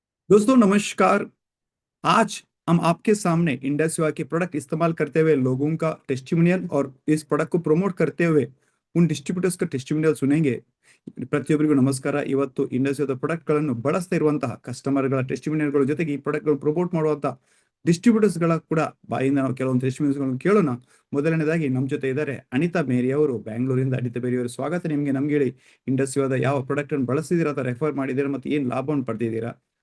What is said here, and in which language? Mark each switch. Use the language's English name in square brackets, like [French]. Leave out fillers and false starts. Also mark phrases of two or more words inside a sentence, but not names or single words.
[Hindi] दोस्तों नमस्कार। आज हम आपके सामने इंडस सेवा के प्रोडक्ट इस्तेमाल करते हुए लोगों का टेस्टिमोनियल और इस प्रोडक्ट को प्रमोट करते हुए उन डिस्ट्ರಿब्ಯೂಟರ್ಸ್ का टेस्टिमोनियल सुनेंगे। [Kannada] ಪ್ರತಿಯೊಬ್ಬರಿಗೂ ನಮಸ್ಕಾರ। ಇವತ್ತು ಇಂಡಸ್ ಸೇವಾದ ಪ್ರಾಡಕ್ಟ್ಗಳನ್ನು ಬಳಸ್ತಾ ಇರುವಂತಹ ಕಸ್ಟಮರ್ಗಳ ಟೆಸ್ಟಿಮೋನಿಯಲ್ಗಳ ಜೊತೆಗೆ ಈ ಪ್ರಾಡಕ್ಟ್ಗಳನ್ನು ಪ್ರಮೋಟ್ ಮಾಡುವಂತಹ ಡಿಸ್ಟ್ರಿಬ್ಯೂಟರ್ಸ್ಗಳ ಕೂಡ ಬಾಯಿಂದ ನಾವು ಕೆಲವೊಂದು ಟೆಸ್ಟಿಮೋನಿಯಲ್ಗಳನ್ನು ಕೇಳೋಣ। ಮೊದಲನೇದಾಗಿ ನಮ್ಮ ಜೊತೆ ಇದ್ದಾರೆ ಅನಿತಾ ಮೇರಿ ಅವರು, ಬ್ಯಾಂಗ್ಳೂರಿಂದ। ಅನಿತಾ ಮೇರಿ ಅವರು, ಸ್ವಾಗತ ನಿಮಗೆ। ನಮ್ಗೆ ಹೇಳಿ, ಇಂಡಸ್ ಸೇವಾದ ಯಾವ ಪ್ರಾಡಕ್ಟ್ ಅನ್ನು ಬಳಸಿದ್ದೀರಾ ಅಥವಾ ರೆಫರ್ ಮಾಡಿದ್ದೀರಾ ಮತ್ತೆ ಏನ್ ಲಾಭವನ್ನು ಪಡೆದಿದ್ದೀರಾ?